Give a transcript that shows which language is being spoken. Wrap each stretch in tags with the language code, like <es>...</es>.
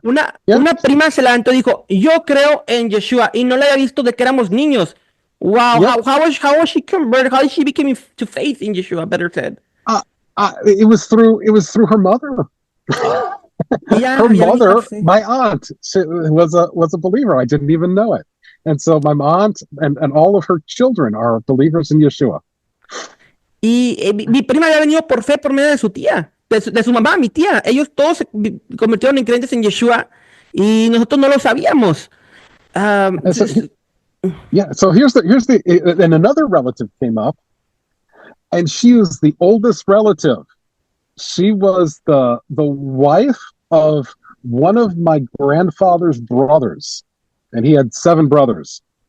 <es>Una prima se levantó y dijo, yo creo en Yeshua, y no la había visto de que éramos niños.</es> <en>Wow, Yep. how was she converted? How did she become to faith in Yeshua, better said? It was through her mother. Her mother, my aunt, was a believer. I didn't even know it. And so my aunt and all of her children are believers in Yeshua.</en> <es>Y mi prima había venido por fe por medio de su tía, de su mamá, mi tía. Ellos todos se convirtieron en creyentes en Yeshua y nosotros no lo sabíamos.</es> <en>So here's the and another relative came up, and she was the oldest relative. She was the wife of one of my grandfather's brothers, and he had 7 brothers.</en>